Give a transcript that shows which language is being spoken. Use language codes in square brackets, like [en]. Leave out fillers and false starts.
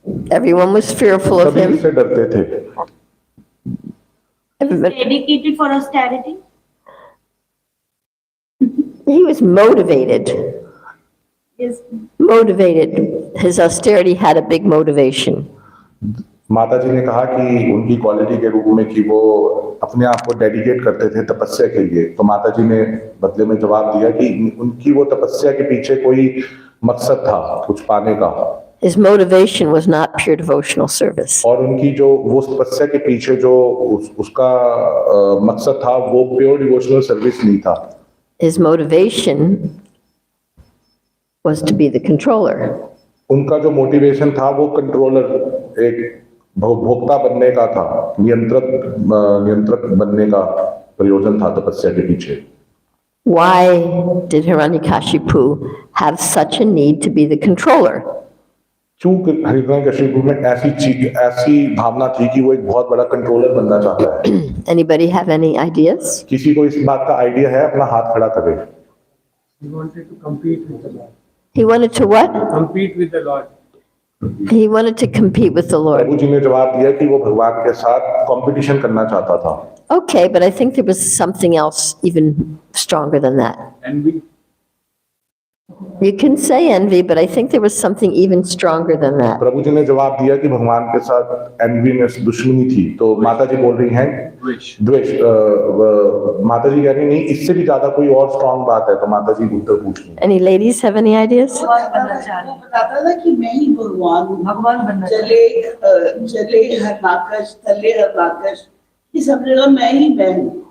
[en] Everyone was fearful of him. [hi] से डरते थे. [en] Dedicated for austerity. He was motivated. Yes. Motivated. His austerity had a big motivation. [hi] माता जी ने कहा कि उनकी क्वालिटी के रूप में कि वो अपने आप को डेडिकेट करते थे तपस्या के लिए. तो माता जी ने बदले में जवाब दिया कि उनकी वो तपस्या के पीछे कोई मकसद था कुछ पाने का. [en] His motivation was not pure devotional service. [hi] और उनकी जो वो तपस्या के पीछे जो उसका मकसद था वो प्योर डिवोशनल सर्विस नहीं था. [en] His motivation was to be the controller. [hi] उनका जो मोटिवेशन था वो कंट्रोलर एक भोक्ता बनने का था. नियंत्रक बनने का प्रयोजन था तपस्या के पीछे. [en] Why did Hiranyakashipu have such a need to be the controller? [hi] क्यों हिरण्यकशिपु में ऐसी भावना थी कि वो एक बहुत बड़ा कंट्रोलर बनना चाहता है. [en] Anybody have any ideas? [hi] किसी को इस बात का आइडिया है अपना हाथ खड़ा करे. [en] He wanted to compete with the Lord. He wanted to what? Compete with the Lord. He wanted to compete with the Lord. [hi] प्रभु जी ने जवाब दिया कि वो भगवान के साथ कंपटीशन करना चाहता था. [en] Okay, but I think there was something else even stronger than that. Envy. You can say envy, but I think there was something even stronger than that. [hi] प्रभु जी ने जवाब दिया कि भगवान के साथ एनवीनेस दुश्मनी थी. तो माता जी बोल रही हैं द्वेष. माता जी कह रही नहीं इससे भी ज्यादा कोई और स्ट्रांग बात है. तो माता जी उत्तर पूछ रही हैं. [en] Any ladies have any ideas? [hi] वो बताता था कि मैं ही भगवान बनना चले हरनाकश तले हरनाकश ये सब जगह मैं हूँ.